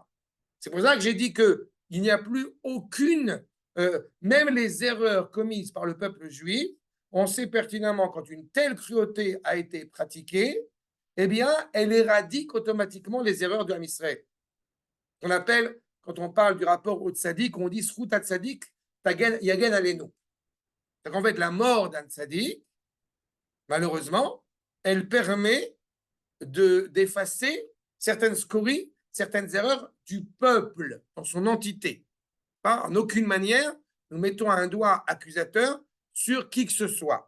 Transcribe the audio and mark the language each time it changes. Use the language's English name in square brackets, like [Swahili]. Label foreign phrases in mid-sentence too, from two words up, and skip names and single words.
[French] C'est pour ça que j'ai dit qu'il n'y a plus aucune, même les erreurs commises par le peuple juif, on sait pertinemment quand une telle cruauté a été pratiquée, eh bien, elle éradique automatiquement les erreurs de Israël. On appelle, quand on parle du rapport au tzaddik, on dit [Hebrew] זכות צדיק יגן עלינו. [French] Donc en fait, la mort d'un tzaddik, malheureusement, elle permet d'effacer certaines scories, certaines erreurs du peuple dans son entité. Pas, en aucune manière, nous mettons un doigt accusateur sur qui que ce soit.